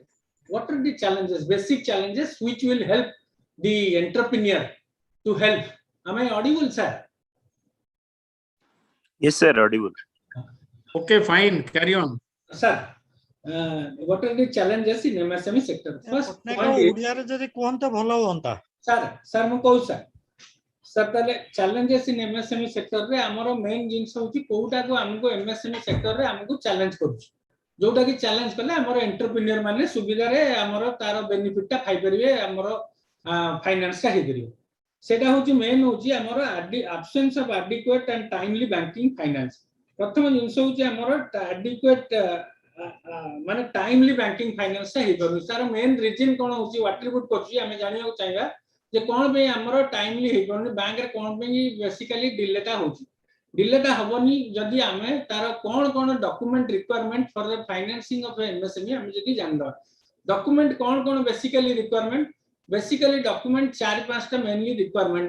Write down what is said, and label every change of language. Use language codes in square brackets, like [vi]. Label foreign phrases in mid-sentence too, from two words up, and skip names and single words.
[en] What are the challenges, basic challenges which will help the entrepreneur to help. Am I audible, sir? Yes, sir, audible. Okay, fine. Carry on. Sir, what are the challenges in MSME sector? First point is, sir, [or] ମୁଁ କହୁ sir. Sir, ତାହେଲେ [en] challenges in MSME sector [or] ରେ ଆମର main ଜିନିଷ ହେଉଛି କୋଉଟାକୁ ଆମକୁ [en] MSME sector [or] ରେ ଆମକୁ challenge କରୁଛି, ଯୋଉଟା କି challenge କଲେ ଆମର entrepreneur ମାନେ ସୁବିଧାରେ ଆମର ତାର benefit ଟା ପାଇପାରିବେ, ଆମର finance ଟା ହେଇପାରିବ। ସେଟା ହେଉଛି main ହେଉଛି ଆମର [en] absence of adequate and timely banking finance। [or] ପ୍ରଥମ ଜିନିଷ ହେଉଛି ଆମର adequate ମାନେ [en] timely banking finance [or] ଟା ହେଇପାରୁନି। ତାର [en] main reason [or] କ'ଣ ହେଉଛି, attribute କରୁଛି ଆମେ ଜାଣିବାକୁ ଚାହିଁବା ଯେ କ'ଣ ପାଇଁ ଆମର timely ହେଇପାରୁନି, ବ୍ୟାଙ୍କରେ କ'ଣ ପାଇଁ ବେସିକାଲି ଡିଲେଟା ହେଉଛି। ଡିଲେଟା ହବନି ଯଦି ଆମେ ତାର କ'ଣ [en] document requirement for the financing of MSME [or] ଆମେ ଯଦି ଜାଣିବା। ଡକୁମେଣ୍ଟ କ'ଣ [en] basically requirement, basically document [or] 4-5ଟା [en] mainly requirement.